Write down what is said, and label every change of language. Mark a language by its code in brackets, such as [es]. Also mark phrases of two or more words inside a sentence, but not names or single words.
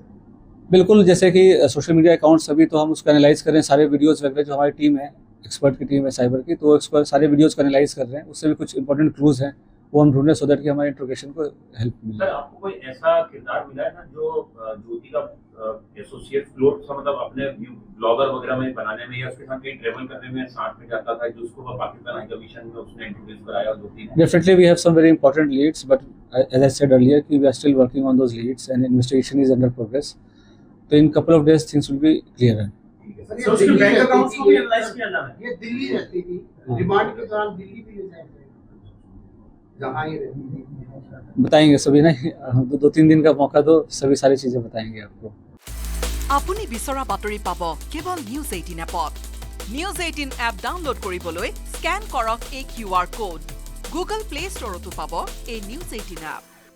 [hi] बिल्कुल, जैसे कि [en] social media accounts [hi] अभी तो हम उसको एनालाइज कर रहे हैं, सारे वीडियोस वगैरह जो हमारी टीम है, एक्सपर्ट की टीम है साइबर की, तो उसको सारे वीडियोस को एनालाइज कर रहे हैं, उससे भी कुछ [en] important clues [hi] हैं वो हम ढूंढ रहे हैं, [en] so that [hi] कि हमारे इंट्रोगेशन को हेल्प मिले। सर आपको कोई ऐसा किरदार मिला है ना जो ज्योति का [en] associate float [hi] सा, मतलब अपने ब्लॉगर वगैरह में बनाने में या उसके साथ कहीं ट्रेवल करने में साथ में जाता था, जो उसको पाकिस्तान हाई कमीशन में उसने इंट्रोड्यूस कराया ज्योति ने? [en] Definitely, we have some very important leads, but as I said earlier, we are still working on those leads and investigation is under progress. So in couple of days, things will be clearer. [hi] सर उसके [en] bank accounts [hi] को भी एनालाइज किया जा रहा है। ये दिल्ली रहती थी, रिमांड के दौरान दिल्ली भी ले जाएंगे, जहाँ ये रहती थी। बताएंगे सभी ना, दो तीन दिन का मौका दो, सभी सारी चीजें बताएंगे आपको। [as] আপুনি বিচৰা বাতৰি পাব কেৱল নিউজ 18 এপত। নিউজ 18 এপ ডাউনলোড কৰিবলৈ স্ক্যান কৰক এই QR কোড। গুগল প্লে ষ্টৰতো পাব এই নিউজ 18 এপ।